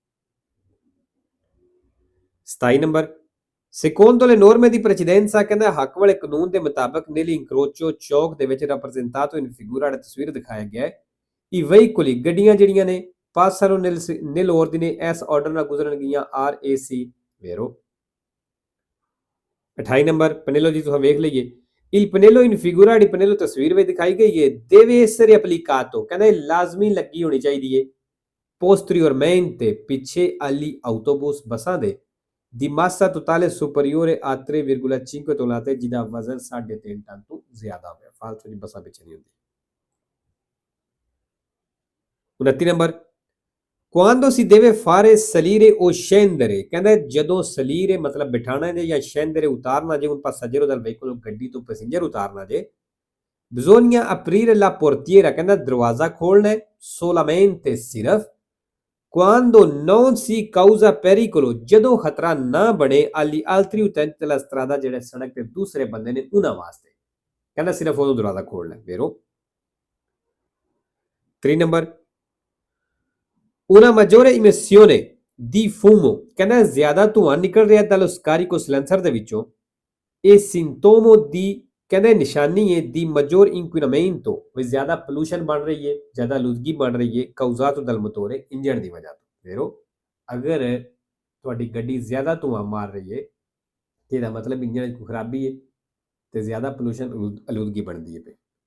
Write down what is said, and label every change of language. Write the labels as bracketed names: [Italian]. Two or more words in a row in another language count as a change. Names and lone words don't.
[Punjabi] 27 ਨੰਬਰ [Italian] secondo le norme di precedenza [Punjabi] ਕਹਿੰਦਾ ਹੱਕ ਵਾਲੇ ਕਾਨੂੰਨ ਦੇ ਮੁਤਾਬਕ [Italian] nel incrocio [Punjabi] ਚੌਕ ਦੇ ਵਿੱਚ [Italian] rappresentato in figura [Punjabi] ਤਸਵੀਰ ਦਿਖਾਇਆ ਗਿਆ ਹੈ [Italian] i veicoli [Punjabi] ਗੱਡੀਆਂ ਜਿਹੜੀਆਂ ਨੇ [Italian] passano nel ordine [Punjabi] ਇਸ ਆਰਡਰ ਨਾਲ ਗੁਜ਼ਰਨਗੀਆਂ RAC ਵੇਰੋ 28 ਨੰਬਰ ਪਨੇਲੋ ਜੀ ਤੁਸੀਂ ਵੇਖ ਲਈਏ [Italian] il pannello in figura di pannello [Punjabi] ਤਸਵੀਰ ਵਿੱਚ ਦਿਖਾਈ ਗਈ ਹੈ [Italian] deve essere applicato [Punjabi] ਕਹਿੰਦਾ ਇਹ ਲਾਜ਼ਮੀ ਲੱਗੀ ਹੋਣੀ ਚਾਹੀਦੀ ਹੈ posteriormente ਪਿੱਛੇ [Italian] agli autobus [Punjabi] ਬੱਸਾਂ ਦੇ [Italian] di massa totale superiore a 3,5 tonnellate [Punjabi] ਜਿਹਦਾ ਵਜ਼ਨ 3.5 ਟਨ ਤੋਂ ਜ਼ਿਆਦਾ ਹੋਵੇ ਫਾਲਤੂ ਦੀ ਬੱਸਾਂ ਵਿੱਚ ਨਹੀਂ ਹੁੰਦੀ 29 ਨੰਬਰ [Italian] quando si deve fare salire o scendere [Punjabi] ਕਹਿੰਦਾ ਜਦੋਂ salire ਮਤਲਬ ਬਿਠਾਣਾ ਜੇ ਜਾਂ scendere ਉਤਾਰਨਾ ਜੇ [Italian] un passeggero dal veicolo [Punjabi] ਗੱਡੀ ਤੋਂ ਪੈਸੇਂਜਰ ਉਤਾਰਨਾ ਜੇ [Italian] bisogna aprire la portiera [Punjabi] ਕਹਿੰਦਾ ਦਰਵਾਜ਼ਾ ਖੋਲਣਾ ਹੈ solamente ਸਿਰਫ [Italian] quando non si causa pericolo [Punjabi] ਜਦੋਂ ਖਤਰਾ ਨਾ ਬਣੇ [Italian] agli altri utenti della strada [Punjabi] ਜਿਹੜੇ ਸੜਕ ਤੇ ਦੂਸਰੇ ਬੰਦੇ ਨੇ ਉਹਨਾਂ ਵਾਸਤੇ ਕਹਿੰਦਾ ਸਿਰਫ ਉਹ ਦਰਵਾਜ਼ਾ ਖੋਲਣਾ ਹੈ vero 3 ਨੰਬਰ [Italian] una maggiore emissione di fumo [Punjabi] ਕਹਿੰਦਾ ਜ਼ਿਆਦਾ ਧੂਆਂ ਨਿਕਲ ਰਿਹਾ [Italian] dallo scarico [Punjabi] silencer ਦੇ ਵਿੱਚੋਂ ਇਹ [Italian] sintomo di [Punjabi] ਕਹਿੰਦੇ ਨਿਸ਼ਾਨੀ ਹੈ ਦੀ [Italian] maggior inquinamento [Punjabi] ਵੀ ਜ਼ਿਆਦਾ ਪੋਲੂਸ਼ਨ ਬਣ ਰਹੀ ਹੈ ਜ਼ਿਆਦਾ ਆਲੂਦਗੀ ਬਣ ਰਹੀ ਹੈ [Italian] causato dal motore [Punjabi] ਇੰਜਣ ਦੀ ਵਜ੍ਹਾ ਤੋਂ ਵੇਰੋ ਅਗਰ ਤੁਹਾਡੀ ਗੱਡੀ ਜ਼ਿਆਦਾ ਧੂਆਂ ਮਾਰ ਰਹੀ ਹੈ ਇਹਦਾ ਮਤਲਬ ਇੰਜਣ 'ਚ ਖਰਾਬੀ ਹੈ ਤੇ ਜ਼ਿਆਦਾ ਪੋਲੂਸ਼ਨ ਆਲੂਦਗੀ ਬਣਦੀ ਹੈ